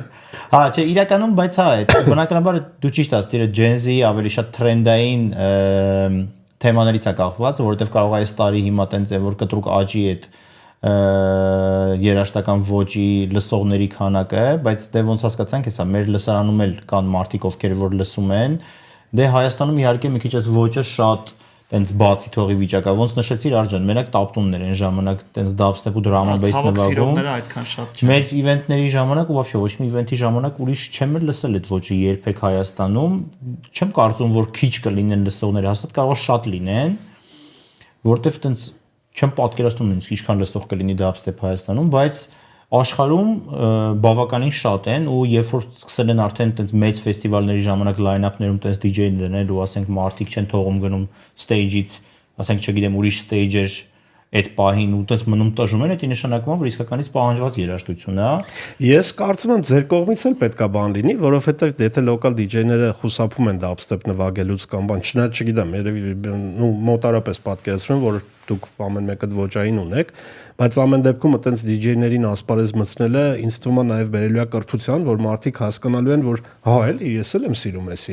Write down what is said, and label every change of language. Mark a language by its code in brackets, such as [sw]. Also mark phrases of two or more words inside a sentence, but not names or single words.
[hy] Հա, չէ, իրականում, բայց հա, բնականաբար դու ճիշտ ասես, դերը Gen Z ավելի շատ տրենդային թեմաներից է կախված, որովհետև կարող է այս տարի հիմա տենց է, որ կտրուկ աճի այդ երաժշտական ոճի լսողների քանակը, բայց դե ոնց հասկացանք, հեսա մեր լսարանում էլ կան մարդիկ, ովքեր որ լսում են, դե Հայաստանում իհարկե մի քիչ այս ոճը շատ տենց բացի թողի վիճակա, ոնց նշեցիր Արջան, մենակ Taptun-ներ են ժամանակ տենց dubstep ու [en] drum and bass [hy] նվագում։ Այդքան շատ չէ։ Մեր իվենտների ժամանակ ու вообще ոչ մի իվենտի ժամանակ ուրիշ չեմ լսել այդ ոճը երբեք Հայաստանում, չեմ կարծում, որ քիչ կլինեն լսողները, հաստատ կարող է շատ լինեն, որտեվ տենց չեմ պատկերացնում ինձ ինչքան լսող կլինի dubstep Հայաստանում, բայց աշխարհում բավականին շատ են ու երբ որ սկսել են արդեն այդպես մեծ ֆեստիվալների ժամանակ line-up-ներում այդպես DJ-ներ դնել ու ասենք մարդիկ չեն թողում գնում stage-ից, ասենք չգիտեմ ուրիշ stage-էր այդ պահին ու այդպես մնում տժում են, դա նշանակում է որ իսկականից պահանջված երաժշտություն է։ Ես կարծում եմ ձեր կողմից էլ պետքա բան լինի, որովհետև եթե [en] local DJ-ները [hy] խուսափում են dubstep նվագելուց կամ բան, չնայած չգիտեմ, երևի մոտարապես պատկերացնում եմ, որ դուք ամեն մեկը ոճային ունեք, բայց ամեն դեպքում այտենց DJ-ներին ասպարեզ մտցնելը ինձ թվում է նաև բերելու է կրթության, որ մարդիկ հասկանալու են, որ հա էլի ես էլ եմ սիրում էսի։